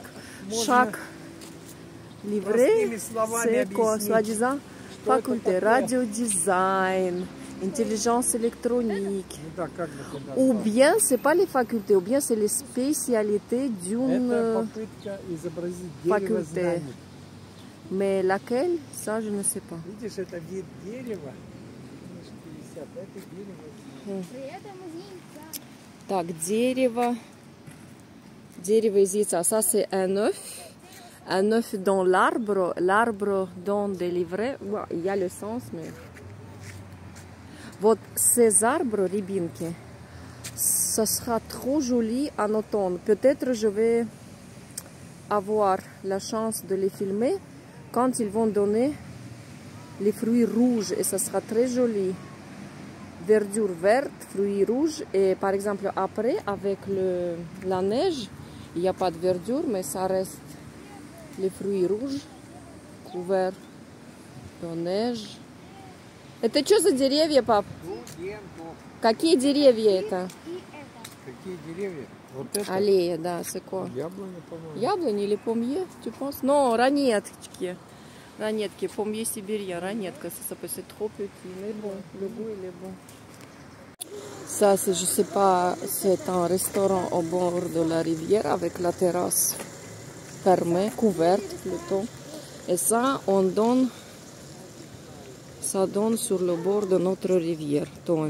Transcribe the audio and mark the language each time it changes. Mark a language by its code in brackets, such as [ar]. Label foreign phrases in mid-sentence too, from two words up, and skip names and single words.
[fr] Chaque livret, c'est quoi, soi-disant, faculté radio-design, intelligence électronique. Ou bien, c'est pas les facultés, ou bien c'est les spécialités d'une faculté. Mais laquelle, ça, je ne sais pas. [ru] Так, дерево. Дерево из яйца. [fr] Ça, c'est un œuf. Un œuf dans l'arbre. L'arbre donne des livrets. Bon, il y a le sens, mais... Вот ces arbres, рябинки, ça sera trop joli en automne. Peut-être je vais avoir la chance de les filmer quand ils vont donner les fruits rouges. Et ça sera très joli. Verdure verte, fruits rouges. Et par exemple, après, avec la neige, il n'y a pas de verdure, mais ça reste les fruits rouges, couverts de neige. [ru] Это что за деревья, пап? Какие деревья это? Какие деревья? Вот это? Аллея, да, [fr] c'est quoi? [ru] Яблони, по-моему. Яблони или помье, [fr] tu penses? Non, [ru] ранетки. Ранетки, [fr] pommier sibérien, [ru] ранетка, [fr] ça s'appelle, c'est trop petit, mais bon, le goût il est bon. Ça, c'est, je sais pas, c'est un restaurant au bord de la rivière avec la terrasse fermée, couverte plutôt. Et ça, ça donne sur le bord de notre rivière, Tom.